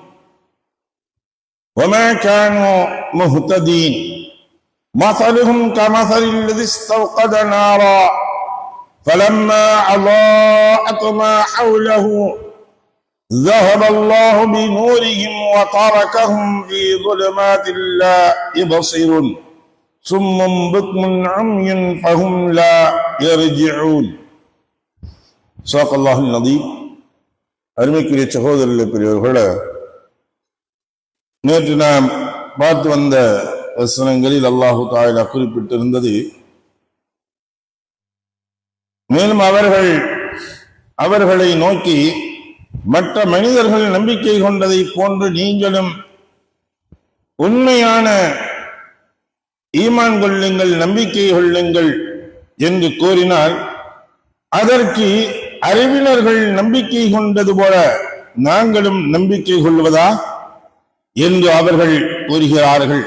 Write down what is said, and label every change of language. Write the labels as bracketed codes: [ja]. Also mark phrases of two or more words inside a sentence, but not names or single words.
[ar] وما كانوا مهتدين مثلهم كمثل الذي استوقد نارا فلما أضاءت ما حوله ذهب الله بنورهم وتركهم في ظلمات لا يبصرون صم بكم عمي فهم لا يرجعون صدق الله العظيم. [ta] அருமைக்குரிய சகோதரர்களே, பெரியவர்களே, நேற்று நாம் பார்த்து வந்த வசனங்களில் [ar] الله تعالى [ta] குறிப்பிட்டிருந்தது, மேலும் அவர்களை நோக்கி மற்ற மனிதர்கள் நம்பிக்கை கொண்டதை போன்று நீங்களும் உண்மையான ஈமான் கொள்ளுங்கள், நம்பிக்கை கொள்ளுங்கள் என்று கூறினால், அதற்கு அறிவினர்கள் நம்பிக்கை கொண்டது போல நாங்களும் நம்பிக்கை கொள்வதா என்று அவர்கள் கூறுகிறார்கள்.